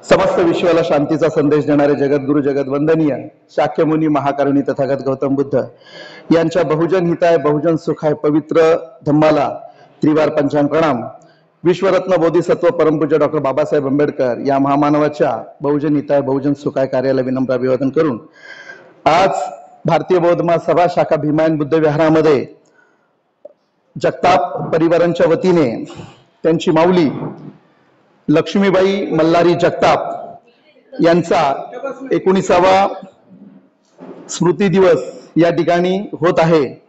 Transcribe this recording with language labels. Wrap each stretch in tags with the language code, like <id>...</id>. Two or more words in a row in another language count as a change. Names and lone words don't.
<mr>समस्त विश्वाला शांतीचा संदेश देणारे जगद्गुरु जगद्वंदनीय शाक्यमुनी महाकारुणी तथागत गौतम बुद्ध यांच्या</mr> <pi>बहुजन हिताय बहुजन सुखाय</pi> <mr>पवित्र धम्माला त्रिवार पंचांग प्रणाम। विश्वरत्न बोधिसत्व परमपूज्य डॉक्टर बाबासाहेब आंबेडकर या महामानवाच्या</mr> <pi>बहुजन हिताय बहुजन सुखाय</pi> <mr>कार्याला विनम्र अभिवादन करून आज भारतीय बौद्ध महासभा शाखा भीमायन बुद्ध विहारामध्ये जगताप परिवारांच्या वतीने त्यांची माऊली लक्ष्मीबाई मल्हारी जगताप यांचा 19वा स्मृती दिवस या ठिकाणी होत आहे।</mr>